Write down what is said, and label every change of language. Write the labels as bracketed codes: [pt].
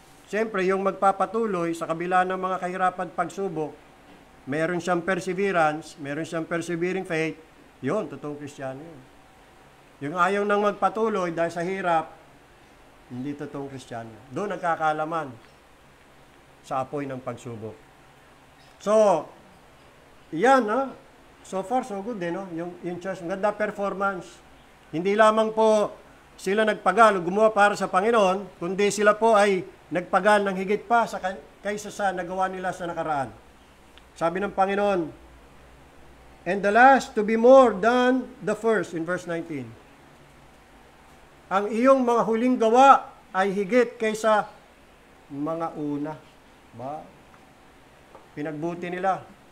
[tl] Siyempre, yung magpapatuloy sa kabila ng mga kahirapan pagsubok, meron siyang perseverance, meron siyang persevering faith, yun, totoong Kristiyano yun. Yung ayaw nang magpatuloy dahil sa hirap, hindi totoong Kristiyano. Doon nagkakalaman sa apoy ng pagsubok. So, yan, [en] so far, so good [tl] din, yung church, maganda performance. Hindi lamang po sila nagpagal o gumawa para sa Panginoon, kundi sila po ay nagpagal ng higit pa kaysa sa nagawa nila sa nakaraan. Sabi ng Panginoon, [en] and the last to be more than the first, in verse 19. [tl] Ang iyong mga huling gawa ay higit kaysa mga una. Ba? Pinagbuti nila.